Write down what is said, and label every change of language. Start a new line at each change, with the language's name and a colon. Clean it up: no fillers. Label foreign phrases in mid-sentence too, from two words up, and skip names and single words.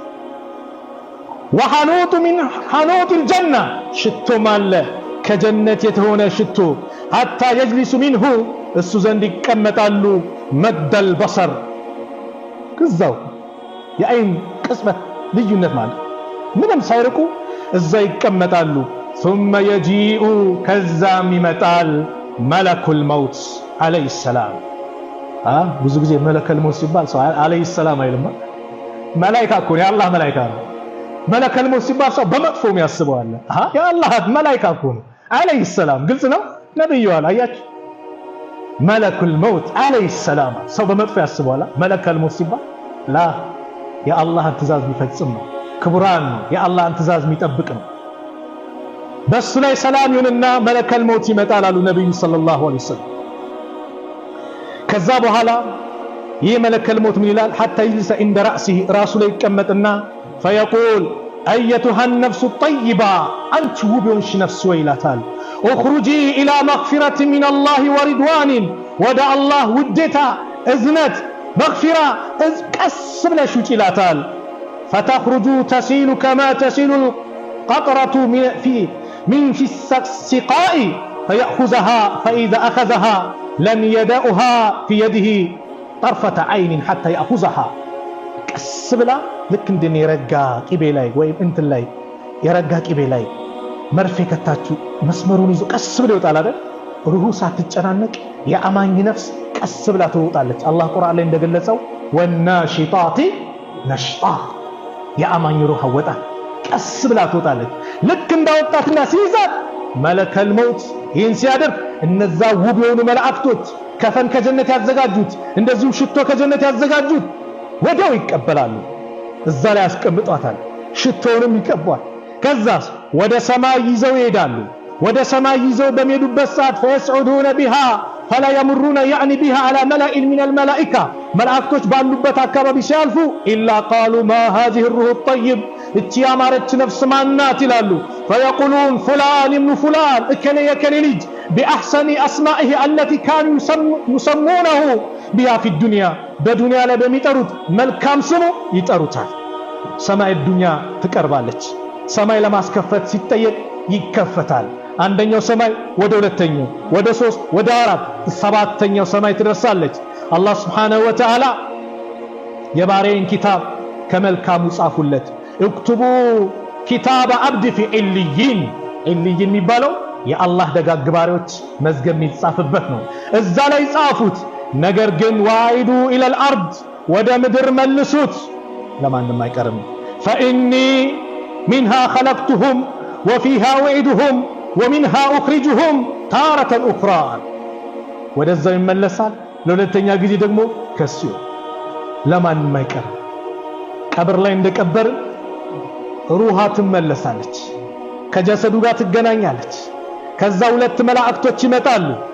Arabic: وحنوطه من حنوط الجنة
Amharic: ሽቶም አለ ከጀነት የተሆነ ሽቶ
Arabic: حتى يجلسوا منه
Amharic: እሱ ዘንድ ይቀመጣሉ
Arabic: مد البصر
Amharic: ከዛው የአይን ቅጽበት ልዩነት ማለት ምንም ሳይርቁ እዛ ይቀመጣሉ
Arabic: ثم يجيء
Amharic: ከዛም ይመጣል
Arabic: ملك الموت عليه السلام
Amharic: ብዙ ጊዜ መለከል ሞት ሲባል ሰው
Arabic: عليه السلام
Amharic: አይልም መላእክት እኮ ነው የአላህ መላእክት ነው መለከል ሞት ሲባል ሰው በመጥፎ የሚያስበው አለ የአላህ መላእክት እኮ ነው
Arabic: عليه السلام
Amharic: ግልጽ ነው ነብዩ አያችሁ
Arabic: ملك الموت عليه السلام
Amharic: ሰው በመጥፎ ያስበዋል መለከል ሞት ሲባል ላ የአላህን ትእዛዝ የሚፈጽም ነው ክቡራን ነው የአላህን ትእዛዝ የሚጠብቅ ነው በሱ ላይ ሰላም ይሁንና መለከል ሞት ይመጣል አሉ ነብዩ
Arabic: صلى الله عليه وسلم
Amharic: ከዛ በኋላ ይህ መለከል ሞት ምን ይላል
Arabic: حتى يجلس
Amharic: እንደ ራስህ ራሱ ላይ ይቀመጥና
Arabic: فيقول ايتها النفس الطيبه انت
Amharic: ውብሽ ነፍስ ወይ ይላታል
Arabic: اخرجي الى مغفرة من الله ورضوان
Amharic: ወደ አላህ ውዴታ እዝነት مغفرة ቀስ ብለሽ ውጪ ይላታል
Arabic: فتخرج تسيل كما تسيل القطرة من في السقاء فيأخذها فإذا أخذها لم يدأها في يده طرفة عين حتى يأخذها
Amharic: ቀስ ብላ ልክ እንደኔ የረጋ ቂቤ ላይ ወይም እንትን ላይ የረጋ ቂቤ ላይ መርፌ ከታችሁ መስመሩን ይዞ ቀስ ብሎ ይወጣል አይደል ሩሁ ሳትጨናነቅ የአማኝ ነፍስ ቀስ ብላ ትወጣለች አላህ ቁርአን ላይ እንደገለጸው
Arabic: والناشطات نشطا
Amharic: የአማኝ ሩህ ወጣ ቀስ ብላ ትወጣለች ልክ እንዳወጣትና ሲይዛት መለከል መውት ይህን ሲያደርግ እነዛ ውብ የሆኑ መላእክቶች ከፈን ከጀነት ያዘጋጁት እንደዚሁ ሽቶ ከጀነት ያዘጋጁት ወዲያው ይቀበላሉ እዛ ላይ ያስቀምጧታል ሽቶውንም ይቀቧል ከዛስ ወደ ሰማይ ይዘው ይሄዳሉ ወደ ሰማይ ይዘው በሚሄዱበት ሰዓት
Arabic: فيسعدون بها فلا يمرون يعني بها على ملأ من الملائكة
Amharic: መላእክቶች ባሉበት አካባቢ ሲያልፉ
Arabic: إلا قالوا ما هذه الروح الطيب
Amharic: እቺ ያማረች ነፍስ ማናት ይላሉ
Arabic: فيقولون فلان ابن فلان
Amharic: እከሌ የከሌ ልጅ
Arabic: بأحسن أسمائه التي كانوا يسمونه بها في الدنيا
Amharic: በዱንያ ላይ በሚጠሩት መልካም ስሙ ይጠሩታል ሰማይ ዱንያ ትቀርባለች ሰማይ ለማስከፈት ሲጠየቅ ይከፈታል አንደኛው ሰማይ ወደ ሁለተኛው ወደ 3 ወደ 4 ሰባተኛው ሰማይ ትደርሳለች አላህ
Arabic: سبحانه وتعالى
Amharic: የባሪያዬን ኪታብ ከመልካሙ ጻፉለት
Arabic: اكتبوا كتاب عبد في عليين عليين
Amharic: የሚባለው የአላህ ደጋግ ባሪያዎች መዝገብ የሚጻፍበት ነው እዛ ላይ ጻፉት ነገር ግን ዋይዱ
Arabic: الى الارض
Amharic: ወደ ምድር መልሱት ለማንም አይቀርም
Arabic: فاني منها خلقتهم وفيها وعدهم ومنها اخرجهم تارة اخرى
Amharic: ወደዛው ይመለሳል ለሁለተኛ ጊዜ ደግሞ ከሱ ለማንም አይቀርም ቀብር ላይ እንደቀበር ሩሃ ትመለሳለች ከጀሰዱ ጋር ትገናኛለች ከዛ ሁለት መላእክቶች ይመጣሉ